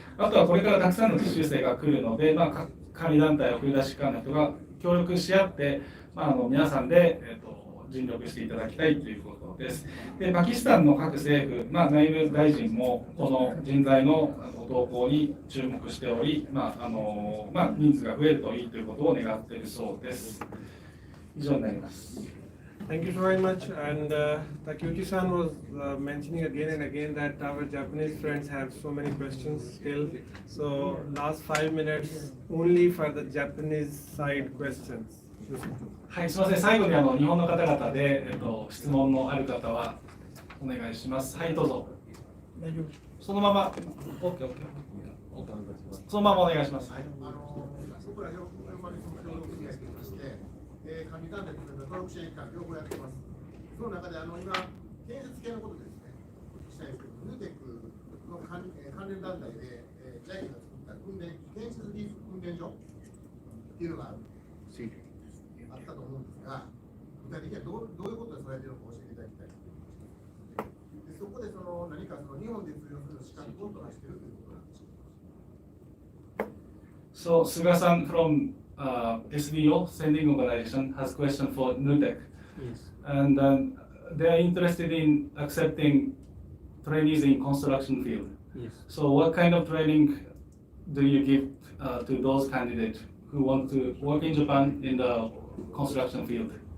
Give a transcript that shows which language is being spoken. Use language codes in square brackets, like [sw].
[ja] あとはこれからたくさんの実習生が来るので、管理団体、送り出し機関の人が協力し合って、皆さんで、尽力していただきたいということです。で、パキスタンの各政府、内務大臣もこの人材の動向に注目しており、人数が増えるといいということを願っているそうです。以上になります。 [en] Thank you very much. And Takeuchi-san was mentioning again and again that our Japanese friends have so many questions still. So last 5 minutes only for the Japanese side questions. [ja] はい、すみません。最後に日本の方々で、質問のある方はお願いします。はい、どうぞ。大丈夫。そのまま、OK。そのままお願いします。はい。僕らよく協力組合といいまして、管理団体と登録支援機関両方やってます。その中で今建設系のことですね。お聞きしたいんですけど、ヌーテックの関連団体でJICA が作った建設技術訓練所っていうのがあったと思うんですが、具体的にはどういうことでされているのか教えていただきたいで、そこで何か日本で通用する資格を取らしているということなんでしょうか。 [en] So Suga-san from SDO, Sending Organization, has a question for NUTEC. Yes. And they are interested in accepting trainees in construction field. Yes. So what kind of training do you give to those candidates who want to work in Japan in the construction field?